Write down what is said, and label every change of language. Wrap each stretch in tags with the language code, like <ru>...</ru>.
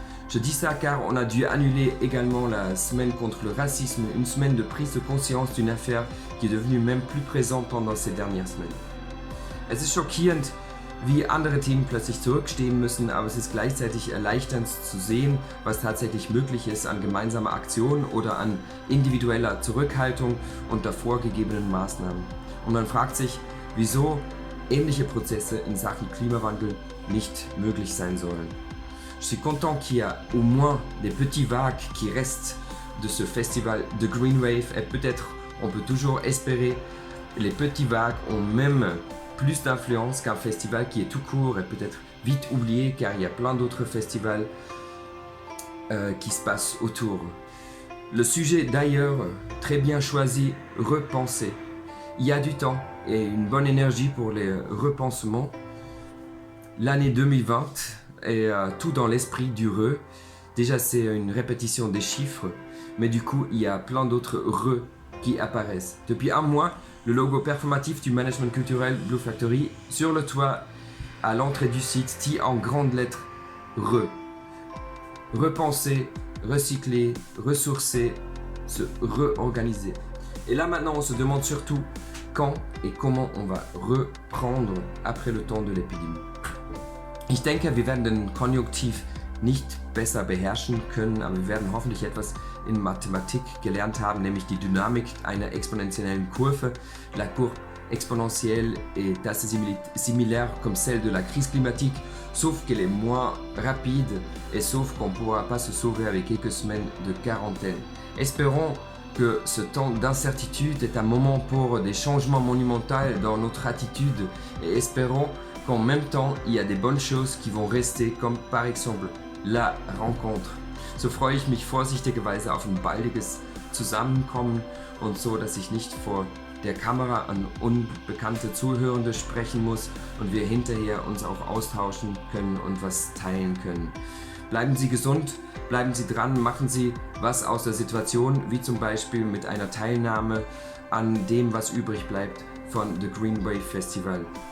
<fr>Je dis ça car on a dû annuler également la semaine contre le racisme, une semaine de prise de conscience d'une affaire qui est devenue même plus présente pendant ces dernières semaines.</fr> <de>Es ist schockierend, wie andere Themen plötzlich zurückstehen müssen, aber es ist gleichzeitig erleichternd zu sehen, was tatsächlich möglich ist an gemeinsamer Aktion oder an individueller Zurückhaltung und davor gegebenen Maßnahmen. Und man fragt sich, wieso ähnliche Prozesse in Sachen Klimawandel nicht möglich sein sollen.</de> <fr>Je suis content qu'il y a au moins des petits vagues qui restent de ce festival de Green Wave et peut-être on peut toujours espérer les petits vagues ont même plus d'influence qu'un festival qui est tout court et peut-être vite oublié car il y a plein d'autres festivals qui se passent autour. Le sujet d'ailleurs très bien choisi, repenser. Il y a du temps et une bonne énergie pour les repensements. L'année 2020 et tout dans l'esprit du re. Déjà c'est une répétition des chiffres, mais du coup il y a plein d'autres re qui apparaissent. Depuis un mois, le logo performatif du management culturel Blue Factory sur le toit à l'entrée du site dit en grandes lettres re. Repenser, recycler, ressourcer, se réorganiser. Et là maintenant on se demande surtout quand et comment on va reprendre après le temps de l'épidémie.</fr> <de>Ich denke, wir werden den Konjunktiv nicht besser beherrschen können, aber wir werden hoffentlich etwas in Mathematik gelernt haben, nämlich die Dynamik einer exponentiellen Kurve.</de> <fr>La courbe exponentielle est assez similaire comme celle de la crise climatique, sauf qu'elle est moins rapide et sauf qu'on ne pourra pas se sauver avec quelques semaines de quarantaine. Espérons que ce temps d'incertitude est un moment pour des changements monumentaux dans notre attitude et espérons qu'en même temps, il y a des bonnes choses qui vont rester, comme par exemple la rencontre.</fr> <de>So freue ich mich vorsichtigerweise auf ein baldiges Zusammenkommen und so, dass ich nicht vor der Kamera an unbekannte Zuhörende sprechen muss und wir hinterher uns auch austauschen können und was teilen können. Bleiben Sie gesund, bleiben Sie dran, machen Sie was aus der Situation, wie zum Beispiel mit einer Teilnahme an dem, was übrig bleibt von The Green Wave Festival.</de>